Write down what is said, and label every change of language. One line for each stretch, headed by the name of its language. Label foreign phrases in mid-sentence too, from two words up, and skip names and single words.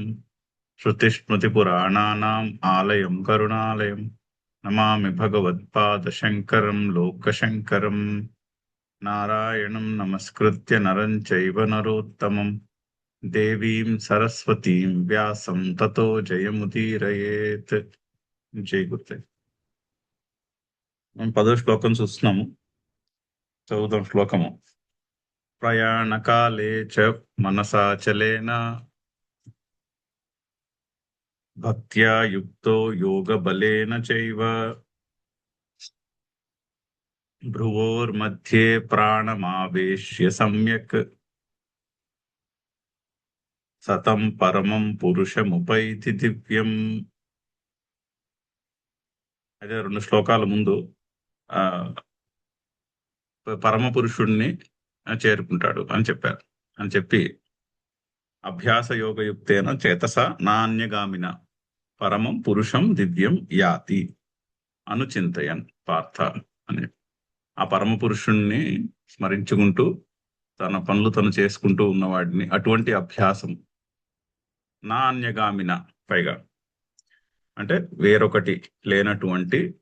Sanskrit: श्रुतिस्मृतिपुराणानाम् आलयं करुणालयं नमामि भगवत्पादशङ्करं लोकशङ्करम्। नारायणं नमस्कृत्य नरं चैव नरोत्तमं देवीं सरस्वतीं व्यासं ततो जयमुदीरयेत्।
Telugu: జై గుర్తే. మనం 10వ శ్లోకం చూస్తున్నాము. చదువుదాం శ్లోకము.
Sanskrit: ప్రయాణకాలే చ మనసాచలేన భక్త్యా యుక్తో యోగబలేన చైవ భ్రువోర్मध्ये ప్రాణమావేశ్య సమ్యక్ సతం పరమం పురుషముపైతి దివ్యం.
Telugu: అదే 2 శ్లోకాల ముందు పరమ పురుషుణ్ణి చేరుకుంటాడు అని చెప్పారు. అని చెప్పి
Sanskrit: అభ్యాస యోగయుక్తేన చేతస నాన్యగామిన పరమం పురుషం దివ్యం యాతి అనుచింతయన్ పార్థ
Telugu: అని ఆ పరమ పురుషుణ్ణి స్మరించుకుంటూ తన పనులు తను చేసుకుంటూ ఉన్నవాడిని అటువంటి అభ్యాసం నాన్యగామిన పైగా అంటే వేరొకటి లేనటువంటి